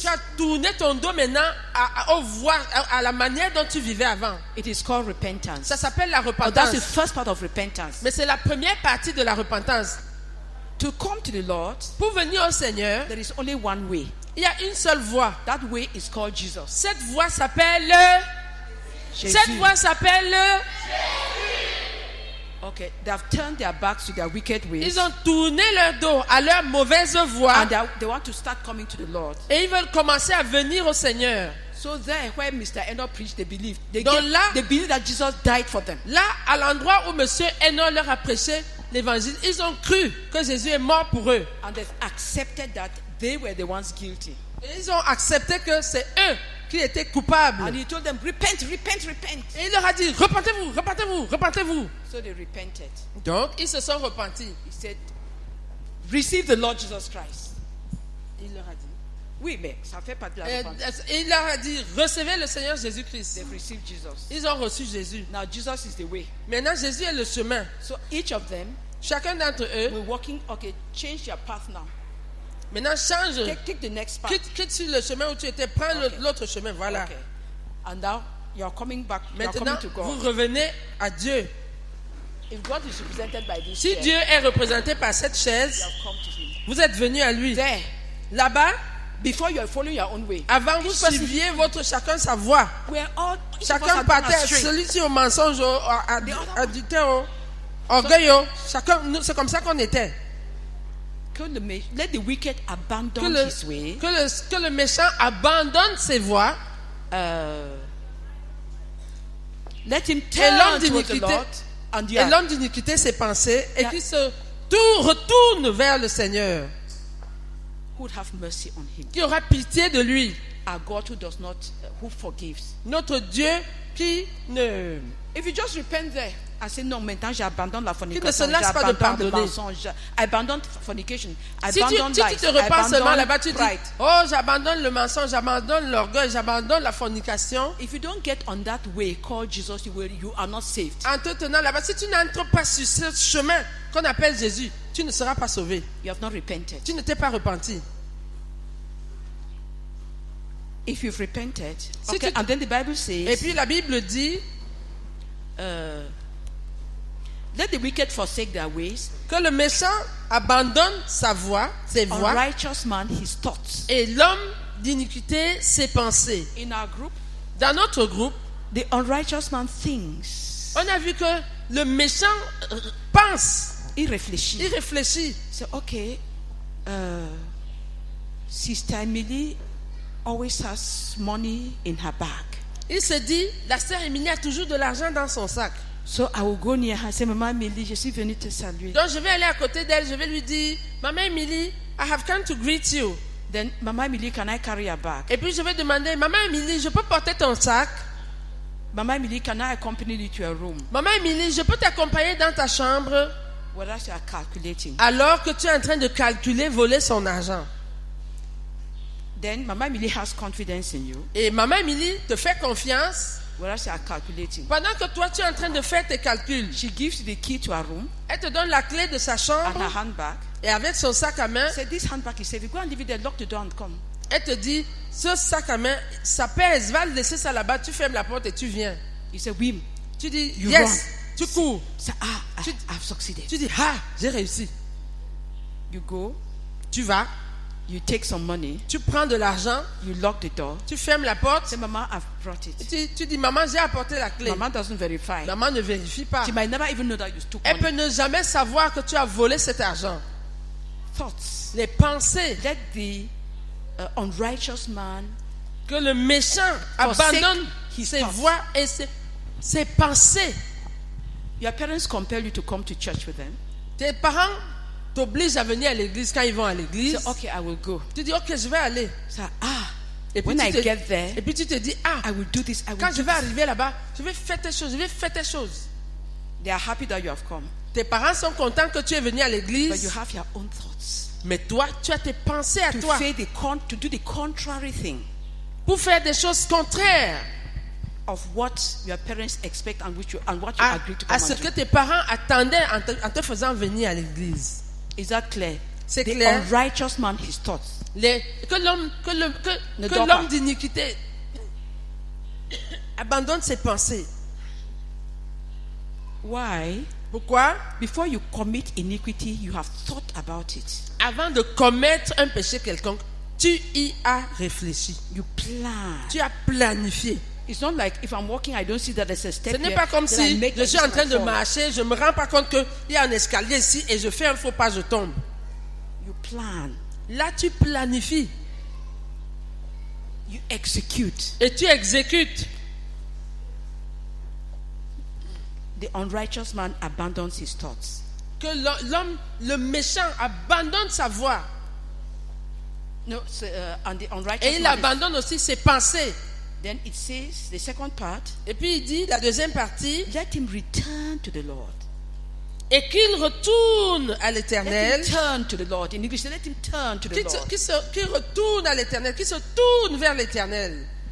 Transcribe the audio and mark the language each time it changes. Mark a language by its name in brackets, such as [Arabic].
[French] tu as tourné ton dos maintenant aux voies, à la manière dont tu vivais avant. [English] It is called repentance. [French] Ça s'appelle la [English] Oh, that's the repentance. first part of repentance. [French] Mais c'est la première partie de la repentance. [English] To come to the Lord, [French] Pour venir au Seigneur, [English] there is only one way. [French] il y a une seule voie. [English] That way is called Jesus. [French] Cette voie s'appelle [English] Jesus. [French] Cette voie s'appelle [English] Okay, they have turned their backs to their wicked ways. [French] Ils ont tourné leur dos à leur mauvaise voie [English] And they want to start coming to the Lord. [French] et ils veulent commencer à venir au Seigneur. [English] So there, where Mr. Enoch preached, they believed. They [French] Donc là- [English] believe that Jesus died for them. [French] Là, à l'endroit où Monsieur Enoch leur a prêché l'évangile, ils ont cru que Jésus est mort pour eux. [English] And they've accepted that they were the ones guilty. [French] Et ils ont accepté que c'est eux qui étaient coupables. [English] And he told them, repent. [French] Et il leur a dit, repentez-vous. [English] So they repented. [French] Donc, ils se sont repentis. [English] He said, receive the Lord Jesus Christ. [French] Il leur a dit. Oui, mais ça fait partie de la repentance. Il leur a dit, recevez le Seigneur Jésus-Christ. [English] They've received Jesus. [French] Ils ont reçu Jésus. [English] Now Jesus is the way. [French] Maintenant, Jésus est le chemin. [English] So each of them [French] Chacun d'entre eux, [English] will walking. Okay, change your path now. [French] maintenant, change. [English] Take the next path. [French] Quitte sur le chemin où tu étais. Prends l'autre chemin. Voilà. [English] Okay. And now you're coming back. You're [French] Maintenant, [English] coming to [French] vous [English] God. [French] revenez à Dieu. [English] If God is represented by this [French] Si [English] chair, [French] Dieu est représenté par cette chaise, [English] you have come to Him. [French] vous êtes venu à lui. [English] There, [French] Là-bas, [English] before you are following your own way, [French] avant vous suiviez chacun sa voie. [English] we're all each of us [French] Chacun [English] are gone [French] partait, [English] astray. [French] celui-ci au mensonge, à adultère, au orgueil. Chacun, c'est comme ça qu'on était. [English] Let the wicked abandon his way. [French] Que le méchant abandonne ses voies. [English] Let him [French] l'homme [English] turn towards the [French] d'iniquité- [English] Lord. And [French] Et l'homme d'iniquité ses pensées et [English] Yeah. [French] qui se retourne vers le Seigneur, [English] who would have mercy on him. [French] qui aura pitié de lui. [English] Our God who does not, who forgives. [French] Notre Dieu qui ne [English] If you just repent there and say no, [French] maintenant j'abandonne la fornication, se lasse pas de j'abandonne le pardonner. mensonge, [English] I abandon fornication, I [French] Si [English] abandon [French] tu [English] lies, [French] te repens seulement là-bas, [English] abandon [French] tu dis, [English] pride. [French] oh, j'abandonne le mensonge, j'abandonne l'orgueil, j'abandonne la fornication. [English] If you don't get on that way called Jesus, you are not saved. [French] En te tenant là-bas, si tu n'entres pas sur ce chemin qu'on appelle Jésus, tu ne seras pas sauvé. [English] You have not repented. [French] Tu ne t'es pas repenti. [English] If you've repented, [French] Si [English] okay, [French] tu- [English] and then the Bible [French] Et [English] says, [French] puis la Bible dit [English] let the wicked forsake their ways, [French] que le méchant abandonne sa voie, ses voies, [English] unrighteous man his thoughts. [French] et l'homme d'iniquité ses pensées. [English] In our group, [French] Dans notre groupe, [English] the unrighteous man thinks. [French] on a vu que le méchant pense, Il réfléchit. il réfléchit. [English] So, okay, Sister Emily always has money in her bag. [French] Il se dit, la sœur Émilie a toujours de l'argent dans son sac. [English] So I will go near her and say, Maman Emily, [French] je suis venue te saluer. Donc je vais aller à côté d'elle, je vais lui dire, Maman Émilie, [English] I have come to greet you. Then, Maman Emily, can I carry your bag? [French] Et puis je vais demander, Maman Émilie, je peux porter ton sac? [English] Maman Emily, can I accompany you to your room? [French] Maman Émilie, je peux t'accompagner dans ta chambre [English] Whereas you are calculating. [French] alors que tu es en train de calculer voler son argent. [English] Then Maman Emily has confidence in you. [French] Et Maman Émilie te fait confiance [English] Whereas you are calculating. [French] pendant que toi tu es en train de faire tes calculs. [English] She gives you the key to her room [French] Elle te donne la clé de sa [English] and [French] chambre [English] her handbag. [French] et avec son sac à main, [English] Say, this handbag is safe. You go and leave it there, lock the door and come. [French] elle te dit, ce sac à main, ça pèse, va le laisser ça là-bas, tu fermes la porte et tu viens. [English] You say, Wim. [French] Tu dis, [English] You yes, run. [French] tu cours. [English] Say, I've succeeded. [French] Tu dis, ah, j'ai réussi. [English] You go. [French] Tu vas. [English] You take some money, [French] tu prends de l'argent, [English] you lock the door. [French] tu fermes la porte, [English] Say, Mama, I've brought it. [French] tu dis, maman, j'ai apporté la clé. [English] Mama doesn't verify. [French] Maman ne vérifie pas. [English] She might never even know that you took [French] Elle peut [English] money. [French] ne jamais savoir que tu as volé cet argent. [English] Thoughts. [French] Les pensées [English] Let the unrighteous man [French] que le méchant [English] forsake [French] abandonne [English] his [French] ses [English] thoughts. [French] voies et ses pensées. [English] Your parents compel you to come to church with them. [French] Tes parents t'obligent à venir à l'église quand ils vont à l'église. [English] Say, okay, I will go. [French] Tu dis, ok, je vais aller. [English] Say, [French] Et puis, [English] when I get there, [French] et puis tu te dis, [English] I will do this. I will [French] quand [English] do [French] je vais [English] this. [French] arriver là-bas, je vais faire telle chose, je vais faire telle chose. [English] They are happy that you have come, [French] Tes parents sont contents que tu es venu à [English] but you [French] l'église, [English] have your own thoughts. [French] mais toi, tu as tes pensées à [English] To [French] toi [English] to do the contrary thing [French] pour faire des choses contraires [English] of what your parents expect and what you [French] à, [English] agree to [French] à [English] come [French] ce [English] and [French] que [English] do. [French] tes parents attendaient en te faisant venir à l'église. [English] Is that clear? [French] C'est [English] The [French] clair. [English] unrighteous man, his thoughts. [French] Que Ne dors l'homme pas. d'iniquité abandonne ses pensées. [English] Why? [French] Pourquoi? [English] Before you commit iniquity, you have thought about it. [French] Avant de commettre un péché quelconque, tu y as réfléchi. [English] You plan. [French] Tu as planifié. [English] It's not like if I'm walking, I don't see that there's a step [French] Ce n'est [English] here, [French] pas comme [English] then I [French] si [English] make [French] je [English] like [French] suis [English] this [French] en train [English] and I [French] de [English] fall. [French] marcher, je ne me rends pas compte qu'il y a un escalier ici et je fais un faux pas, je tombe. [English] You plan. [French] Là, tu planifies [English] You execute. [French] et tu exécutes. [English] The unrighteous man abandons his thoughts. [French] Que l'homme, le méchant, abandonne sa voie [English] No, so, and the unrighteous [French] et il [English] man. [French] abandonne aussi ses pensées. [English] Then it says, the second part, [French] Et puis il dit, la deuxième partie, [English] let him return to the Lord. [French] et qu'il retourne à [English] Let [French] l'Éternel, [English] him turn to the Lord. In English, let him turn to the Lord. [French] qui retourne à l'Éternel, qui se tourne vers l'Éternel.